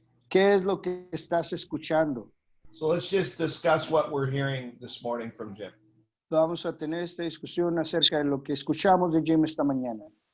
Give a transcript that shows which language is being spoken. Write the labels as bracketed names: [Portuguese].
[Spanish] ¿Qué es lo que estás escuchando? [English] So let's just discuss what we're hearing this morning from Jim. [Spanish] Vamos a tener esta discusión acerca de lo que escuchamos de Jim esta mañana.